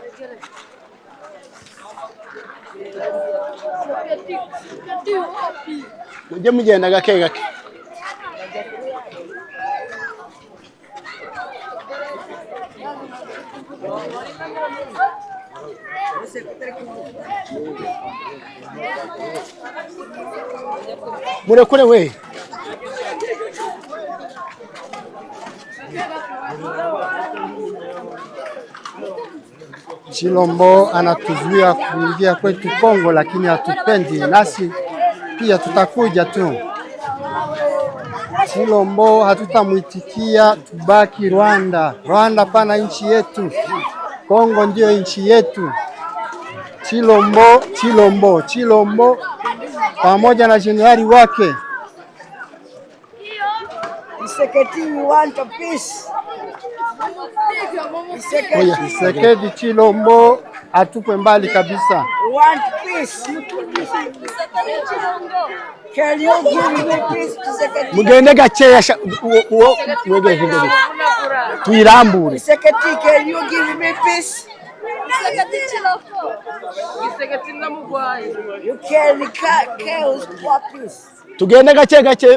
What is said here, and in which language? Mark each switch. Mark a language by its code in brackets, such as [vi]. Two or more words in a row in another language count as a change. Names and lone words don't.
[rw] mujye mugenda gake murekure we [sw] Chilombo anatuzuia kuingia kwetu Kongo, lakini hatupendi, nasi pia tutakuja tu. Chilombo hatutamwitikia, tubaki Rwanda. Rwanda pana nchi yetu, Kongo ndio nchi yetu. Chilombo pamoja na jenerali wake Tshisekedi Chilombo atupe mbali kabisa. [rw] mugende gakeya tuyirambure. Tugende gake